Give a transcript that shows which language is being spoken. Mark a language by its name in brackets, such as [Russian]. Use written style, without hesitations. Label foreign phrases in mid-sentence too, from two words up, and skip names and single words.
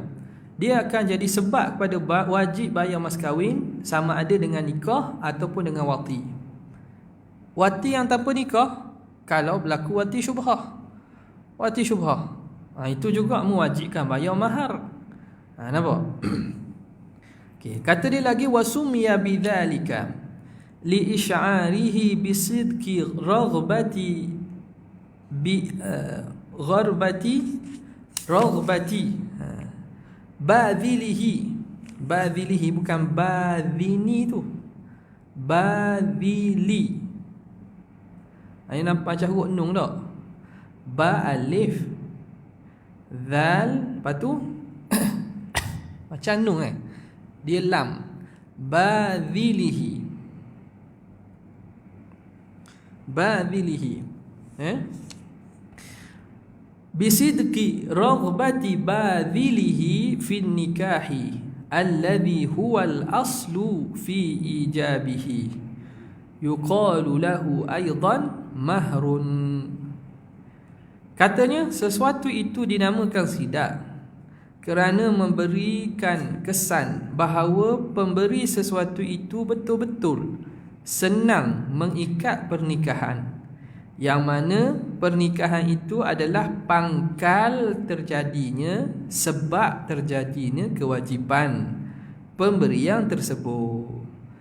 [Malay] Dia akan jadi sebab kepada wajib bayar mas kahwin, sama ada dengan nikah ataupun dengan wati. Wati yang tanpa nikah, kalau berlaku wati syubhah. Wati syubhah, itu juga mewajibkan bayar mahar. Nampak? Okay. Kata dia lagi, [Arabic] وسمي بذلك لإشعاره بصدق رغبة بغربة باذله, [Malay] bukan badhini tu, badhili. Ini nampak macam huruf nun tak? Ba alif zal, lepas tu macam nun dia lam. [Arabic] باذله بصدق رغبة باذله في النكاح الذي هو الأصل في إيجابه يقال له أيضا مهر. [Malay] Katanya sesuatu itu dinamakan sidaq kerana memberikan kesan bahawa pemberi sesuatu itu betul-betul senang mengikat pernikahan, yang mana pernikahan itu adalah pangkal terjadinya, sebab terjadinya kewajipan pemberian tersebut.